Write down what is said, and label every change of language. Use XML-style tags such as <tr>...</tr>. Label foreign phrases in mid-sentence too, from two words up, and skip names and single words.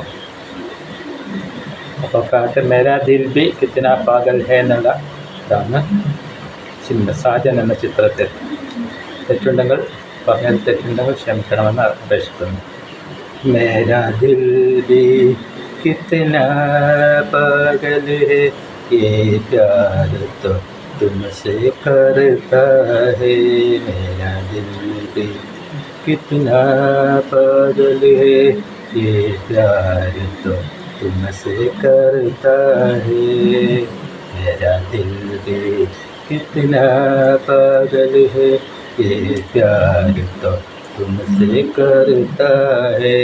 <ml>അപ്പോൾ പാട്ട്</ml> <hi>मेरा दिल भी कितना पागल है</hi> <ml>എന്നുള്ള ഇതാണ് സാജൻ എന്ന ചിത്രത്തിൽ. തെറ്റുണ്ടെങ്കിൽ ക്ഷമിക്കണമെന്ന് അപേക്ഷിക്കുന്നു.</ml> <hi>मेरा दिल भी कितना पागल है ये प्यार तो तुमसे करता है. मेरा दिल भी कितना पागल है, ये प्यार तो तुमसे करता है. मेरा दिल भी कितना पागल है, ये प्यार तो तुमसे करता है.</hi>